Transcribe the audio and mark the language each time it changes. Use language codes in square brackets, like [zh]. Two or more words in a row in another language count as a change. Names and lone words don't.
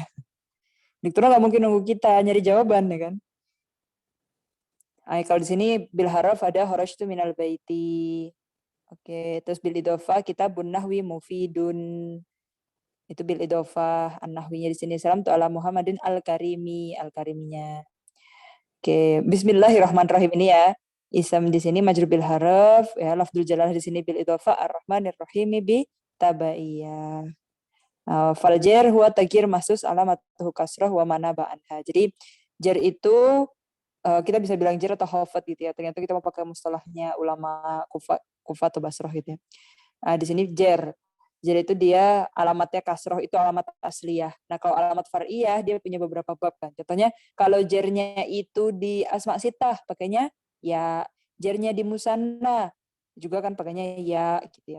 [id] Dokternya nggak mungkin nunggu kita nyari jawaban ya kan. Kalau di sini [ar] بالحرف [id] ada [ar] خرجت من البيت. [id] Oke, terus [ar] بالإضافة كتاب نحو مفيد. [id] Itu [ar] بالإضافة, [id] an-nahwinya di sini [ar] سلمت على محمد الكريم, [id] al-kariminya. Oke, bismillahirrahmanirrahim ini ya. [ar] اسم [id] di sini [ar] مجرور بالحرف يا لفظ الجلالة [id] di sini [ar] بالإضافة الرحمن الرحيم بالتبعية. فالجر هو تغيير مخصوص علامته كسرة وما ناب عنها. [id] Jadi jar itu kita bisa bilang jar atau khafat gitu ya. Ternyata kita mau pakai mustalahnya ulama Kufah atau Basrah gitu ya. Nah, di sini jar. Jar itu dia alamatnya kasrah itu [ar] علامة أصلية. [id] Nah, kalau [ar] علامة فرعية [id] dia punya beberapa bab kan. Contohnya kalau jarnya itu di [ar] الأسماء الستة [id] pakainya ya, jarnya di musanna juga kan pakainya ya gitu ya.